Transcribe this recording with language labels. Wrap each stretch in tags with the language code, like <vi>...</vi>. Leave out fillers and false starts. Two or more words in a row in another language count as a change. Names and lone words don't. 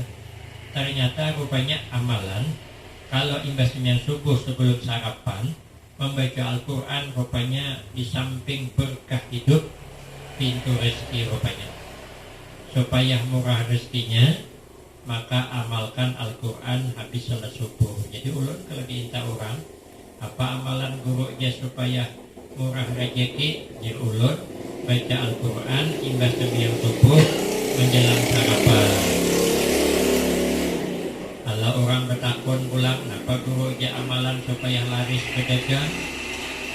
<id>Ternyata rupanya amalan kalau imbasnya subuh sebelum sarapan membaca Al-Quran rupanya di samping berkah hidup pintu rezeki rupanya. Supaya murah rezekinya maka amalkan Al-Quran habis sholat subuh.</id> <bjn>Jadi ulun kalau diinta orang apa amalan gurunya supaya murah rezeki, jadi ulun baca Al-Quran imbas yang subuh menjelang sarapan. Kalau orang bertakun pulang, kenapa guru aja amalan supaya laris pedagang?</bjn>